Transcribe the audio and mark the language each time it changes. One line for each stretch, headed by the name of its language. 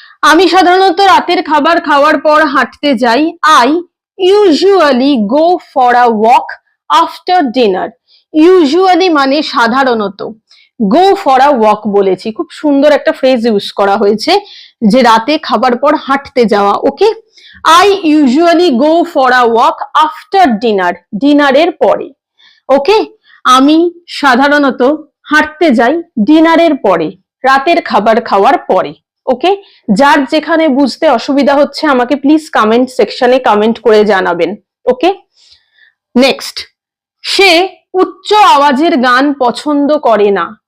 Bangla: আমি সাধারণত রাতের খাবার খাওয়ার পর হাঁটতে যাই।
English: I usually go for a walk after dinner.
Bangla: Usually মানে সাধারণত,
English: go for a walk
Bangla: বলেছি, খুব সুন্দর একটা ফ্রেজ ইউজ করা হয়েছে যে রাতে খাবার পর হাঁটতে যাওয়া।
English: okay, I usually go for a walk after dinner,
Bangla: ডিনারের পরে। ওকে, আমি সাধারণত হাঁটতে যাই ডিনারের পরে, রাতের খাবার খাওয়ার পরে। ওকে, যার যেখানে বুঝতে অসুবিধা হচ্ছে আমাকে প্লিজ কমেন্ট সেকশনে কমেন্ট করে জানাবেন। ওকে, নেক্সট, সে উচ্চ আওয়াজের গান পছন্দ করে না।